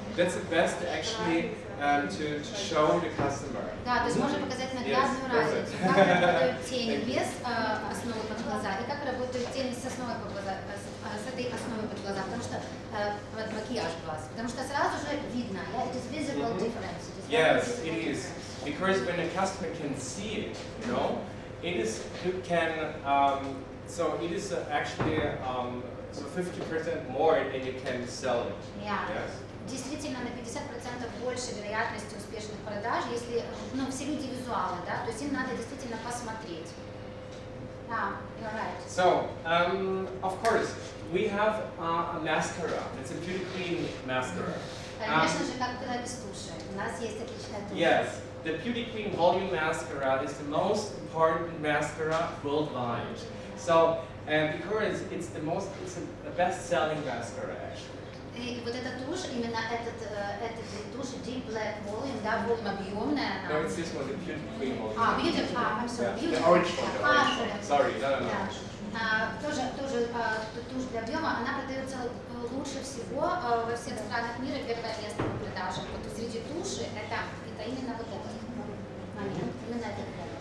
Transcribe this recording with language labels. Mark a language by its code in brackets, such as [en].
[en] That's the best actually to show the customer. [ru] Да, то есть можно показать наглядную разницу, как работают тени без основы под глаза и как работают тени с основой под глаза, с этой основой под глаза, потому что под макияж глаз, потому что сразу же видно, [en] yeah, it is visible difference. Yes, it is, because when a customer can see it, you know, it is you can so it is actually so 50% more than you can sell it. Yeah. Yes. [ru] Действительно, на 50% больше вероятности успешных продаж, если, ну, все люди визуалы, да, то есть им надо действительно посмотреть. [en] Yeah, you're right. So, of course, we have a mascara. It's a beauty queen mascara. [ru] Конечно же, как была без туши. У нас есть отличная тушь. [en] Yes, the beauty queen volume mascara is the most important mascara worldwide. So, because it's the best-selling mascara actually. [ru] И вот эта тушь, именно этот тушь Deep Black Volume, да, volume объемная. [en] No, it's this one, the beauty queen volume. Beautiful, I'm sorry, Yeah, beautiful. the orange one, the orange one. Sorry, no. [ru] Тоже тушь для объема, она продается лучше всего во всех странах мира, первое место по продажам. Вот среди туши это именно вот этот момент, именно этот момент.